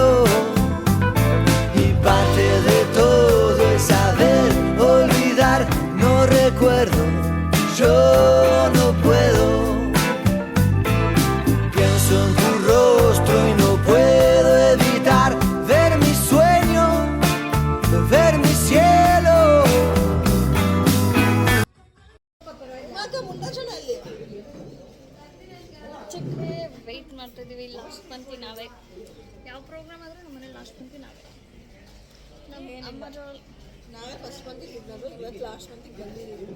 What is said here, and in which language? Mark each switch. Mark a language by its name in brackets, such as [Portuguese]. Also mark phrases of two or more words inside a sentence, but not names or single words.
[Spanish] Y parte de todo es saber olvidar, no recuerdo, yo no puedo. Pienso en tu rostro y no puedo evitar ver mi sueño, ver mi cielo. [Kannada] ಚಿಕ್ಕೇ ವೆಯ್ಟ್ ಮಾಡ್ತಿದ್ದೀವಿ ಲಾಸ್ಟ್ ಪಂಕ್ತಿ ನಾವೇ. ಯಾವ ಪ್ರೋಗ್ರಾಮ್ ಆದರೂ ನಮ್ಮನೆ ಲಾಸ್ಟ್ ಪಂಕ್ತಿ ನಾವೇ. ನಮ್ಮ ಅಮ್ಮರು ನಾವೇ ಫಸ್ಟ್ ಮಂತಿಗೆ ಇದ್ದರು, ಇವತ್ತು ಲಾಸ್ಟ್ ಮಂತಿಗೆ ಬಂದಿದ್ದೀವಿ.